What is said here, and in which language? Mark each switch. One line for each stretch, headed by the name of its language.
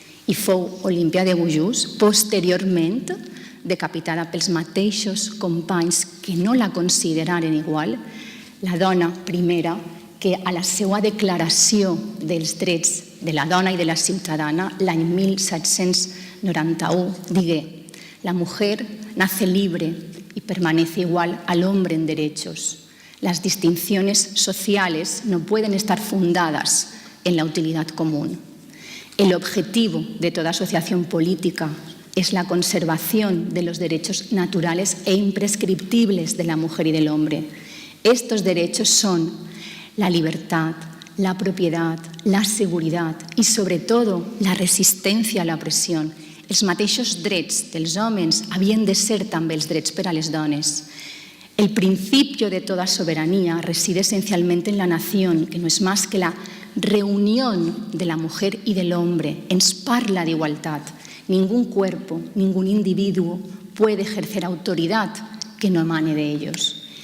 Catalan: I fou Olímpia de Goujoux, posteriorment decapitada pels mateixos companys que no la consideraren igual, la dona primera que a la seva declaració dels drets de la dona i de la ciutadana l'any 1791 digué:
Spanish: la mujer nace libre y permanece igual al hombre en derechos. Las distinciones sociales no pueden estar fundadas en la utilidad común. El objetivo de toda asociación política es la conservación de los derechos naturales e imprescriptibles de la mujer y del hombre. Estos derechos son la libertad, la propiedad, la seguridad y, sobre todo, la resistencia a la opressió.
Catalan: Els mateixos drets dels homes havien de ser també els drets per a les dones.
Spanish: El principio de toda soberanía reside esencialmente en la nación, que no es más que la reunión de la mujer y del hombre.
Catalan: Ens parla d'igualtat.
Spanish: Ningún cuerpo, ningún individuo puede ejercer autoridad que no emane de ellos.